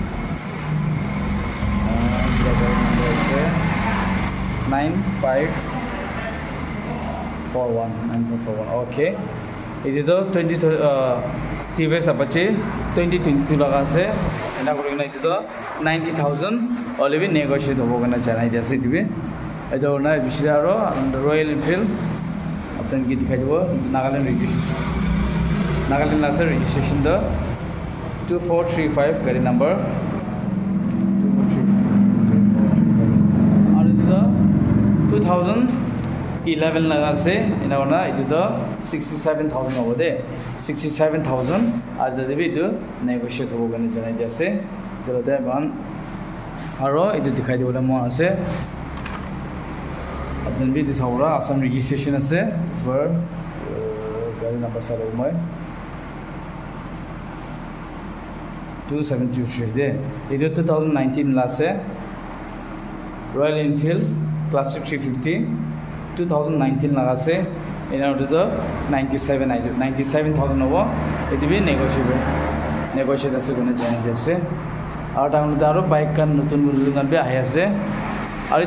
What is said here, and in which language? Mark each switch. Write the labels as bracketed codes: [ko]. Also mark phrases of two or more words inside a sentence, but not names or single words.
[nag] 9541 okay itu to 20 TVS Apache 2022 laga ase ena korina itu to 90,000 [en] already negotiate [nag] hobo gana janai di ase dibe eto na bishira aro Royal Enfield apnan ki dikhai dibo Nagaland la registration the 2435 gari number 2435 aru itu 2011 laga ase ena ona itu to 67,000 hobo de 67,000 aru debi itu negotiate hobo gana janai di ase to de ban aro itu dikhai dibole mo ase apnan bi disawra Assam registration ase for gari number sare moi 2723 de itu 2019 la ase Royal Enfield classic 350 2019 laga ase ena to 97,000 hobo etu bi negotiate ase gone janai ase aru taun daro bike kan notun notun be ahi ase aru